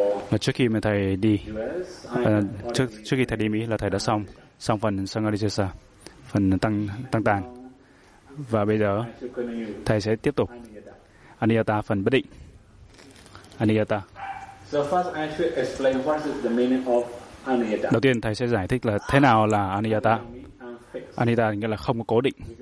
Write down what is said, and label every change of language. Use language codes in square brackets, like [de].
[vi] Mà trước khi mà thầy đi trước khi thầy đi Mỹ là thầy đã xong phần Sangharisesa, phần tăng tàng, và bây giờ thầy sẽ tiếp tục Aniyata, phần bất định Aniyata. [en] So first I should explain what is the meaning of Aniyata. [vi] Đầu tiên thầy sẽ giải thích là thế nào là Aniyata. Aniyata nghĩa là không có cố định.